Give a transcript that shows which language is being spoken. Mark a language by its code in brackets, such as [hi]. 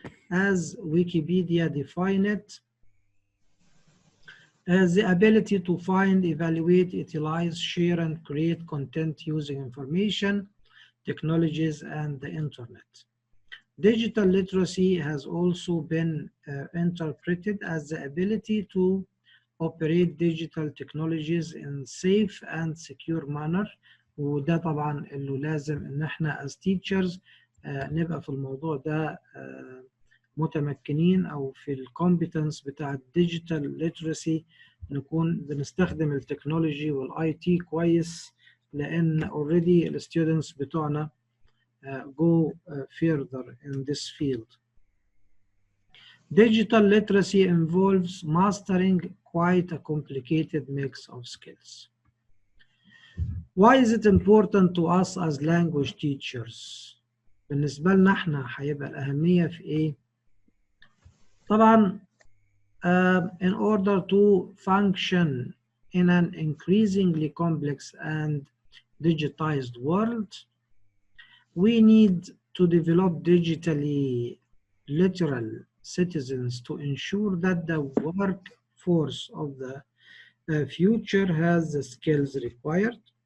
[en] As Wikipedia define it, as the ability to find, evaluate, utilize, share, and create content using information, technologies, and the internet. Digital literacy has also been interpreted as the ability to operate digital technologies in safe and secure manner. [ar] وده طبعا اللي لازم ان احنا [en] as teachers [ar] نبقى في الموضوع ده متمكنين، او في الكومبتنس بتاع الديجيتال ليترسي نكون بنستخدم التكنولوجي والاي تي كويس، لان اوريدي الستودنتس بتوعنا [en] go further in this field. Digital literacy involves mastering quite a complicated mix of skills. Why is it important to us as language teachers? [ar] بالنسبة لنا احنا هيبقى الأهمية في إيه؟ طبعا [en] in order to function in an increasingly complex and digitized world, we need to develop digitally literal citizens to ensure that the workforce of the future has the skills required.